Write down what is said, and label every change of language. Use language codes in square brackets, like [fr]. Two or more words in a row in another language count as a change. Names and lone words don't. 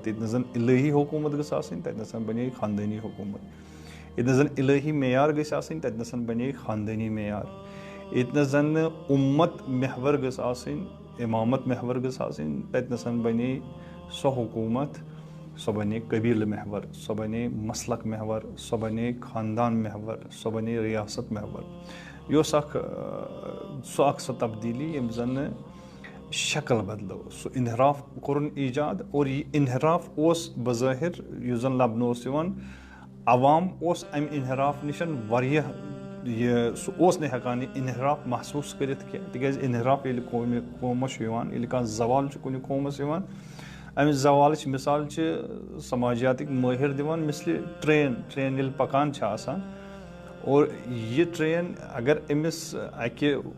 [ks] ییٚتہِ نس زن الہی حکوٗمت گٔژھ آسٕنۍ تتہِ نس بنے خاندٲنی حکوٗمت ییٚتہِ نس زن الہی معیار گٔژھۍ آسٕنۍ تتہِ نس بنے خاندٲنی معیار ییٚتہِ نس زن نہٕ اُمت محور گٔژھ آسٕنۍ امامت محور گٔژھ آسٕنۍ تتہِ نس بنے سۄ حکوٗمت سۄ بنے قبیٖلہٕ محور سۄ بنے مسلک محور سۄ بنے خاندان محور سۄ بنے ریاست محور یہِ اوس سۄ تبدیٖلی ییٚمۍ زن شکل بدلٲو سُہ انحراف کوٚرُن ایجاد اور یہِ انحراف اوس بظٲہر یُس زن لبنہٕ اوس یِوان عوام اوس امہِ انحراف نِش واریاہ سُہ اوس نہٕ ہٮ۪کان یہِ انحراف محسوٗس کٔرِتھ کینٛہہ تِکیازِ انحراف ییٚلہِ قومس چھُ یِوان ییٚلہِ کانٛہہ زوال چھُ کُنہِ قومس یِوان امہِ زوالٕچ مِثال چھِ سماجیاتٕکۍ مٲہِر دِوان مثلہِ ٹرین ییٚلہِ پکان چھِ آسان اور یہِ ٹرین اگر أمِس اکہِ